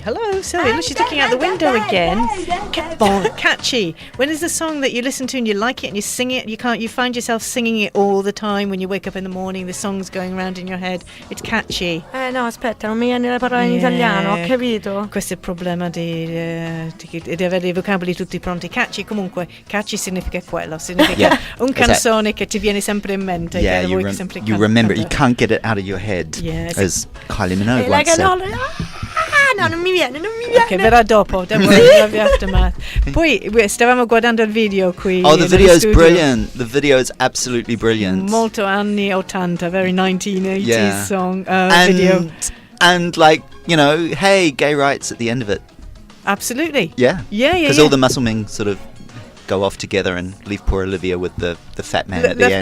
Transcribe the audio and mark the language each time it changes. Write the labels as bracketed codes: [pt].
[en] Hello, Sylvia. Look, she's looking out the window again. Catchy. When is the song that you listen to and you like it and you sing it? You find yourself singing it all the time when you wake up in the morning. The song's going around in your head. It's catchy. [it] No, aspetta, non mi viene la parola in italiano, ho capito. Questo è il problema di avere i vocaboli tutti pronti. Catchy, comunque, catchy significa quello. Significa un canzone che ti viene sempre in mente. [en] Yeah, [it] che [en] you remember it. You can't get it out of your head. Yes. As Kylie Minogue once said. [it] No, non mi viene. Ok, verrà dopo. [en] Don't worry, the aftermath. [it] Poi stavamo guardando il video qui. [en] Oh, the video is brilliant. The video is absolutely brilliant. [it] Molto anni 80, [en] very 1980s song video. And like, hey, gay rights at the end of it. Absolutely. Yeah. Because Yeah. all the muscle men sort of go off together and leave poor Olivia with the fat man at the end.